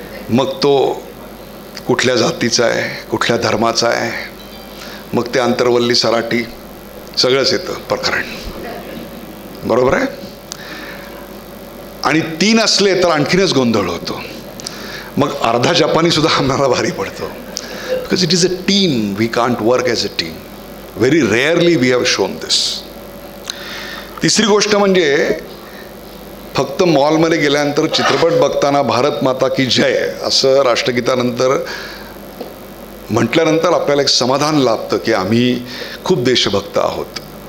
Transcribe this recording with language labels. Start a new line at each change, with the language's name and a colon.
Marathi: मग तो कुठल्या जातीचा आहे, कुठल्या धर्माचा आहे, मग ते आंतरवल्ली सराटी सगळंच येतं प्रकरण, बरोबर आहे. आणि 3 असले तर आणखीनच गोंधळ होतो. मग अर्धा जपानी सुद्धा आम्हाला भारी पडतो.
English: Because it is a team, we can't work as a team. Very rarely we have shown this.
Marathi: तिसरी गोष्ट म्हणजे फक्त मॉलमध्ये गेल्यानंतर चित्रपट बघताना भारत माता की जय असं राष्ट्रगीतानंतर म्हटल्यानंतर आपल्याला एक समाधान लाभतं की आम्ही खूप देशभक्त आहोत.